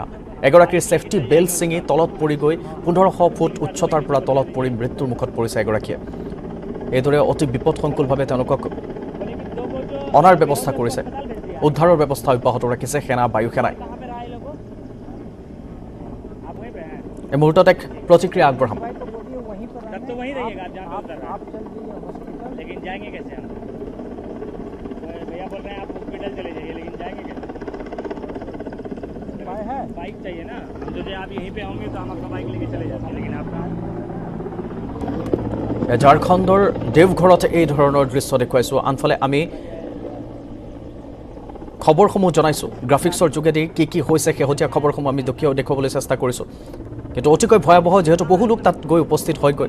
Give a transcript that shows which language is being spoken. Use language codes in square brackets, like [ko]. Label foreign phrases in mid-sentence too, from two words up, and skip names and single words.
[as] এগৰাকীৰ ছেফটি বেল্ট ছিঙি তলত পৰি গৈ 1500 ফুট উচ্চতাৰ পৰা তলত পৰি মৃত্যুৰ মুখত পৰিছে এগৰাকীয়ে। এইদৰে অতি বিপদসংকুলভাৱে তেওঁলোকক অনাৰ ব্যৱস্থা কৰিছে। উদ্ধাৰৰ ব্যৱস্থা অব্যাহত ৰাখিছে সেনা বায়ু সেনাই। এই মুহূৰ্তত এক প্ৰতিক্ৰিয়া আগবঢ়াম। [hi] बाइक चाहिए ना, यदि आप यहीं पे होंगे तो हम आपका बाइक लेके चले जाते हैं, लेकिन आप [as] ঝাৰখণ্ডৰ দেৱঘৰত এই ধৰণৰ দৃশ্য দেখুৱাইছোঁ। আনফালে আমি খবৰসমূহ জনাইছোঁ গ্ৰাফিক্সৰ যোগেদি কি হৈছে শেহতীয়া খবৰসমূহ আমি দেখুৱাবলৈ চেষ্টা কৰিছোঁ। কিন্তু অতিকৈ ভয়াৱহ, যিহেতু বহু লোক তাত গৈ উপস্থিত হয়গৈ।